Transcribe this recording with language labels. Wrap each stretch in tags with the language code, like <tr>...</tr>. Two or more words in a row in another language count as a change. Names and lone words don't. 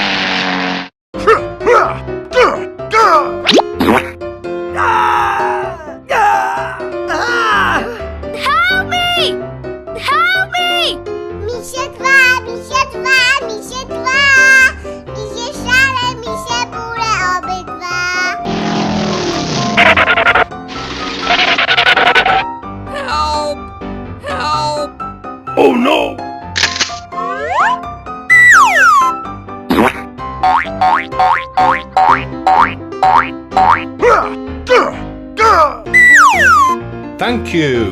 <en>Help me! Help me!</en> <pl>Misie dwa, misie dwa, misie dwa. Misie szare, misie bóle obydwa.</pl> <en>Help! Help! Oh no! Thank you.</en>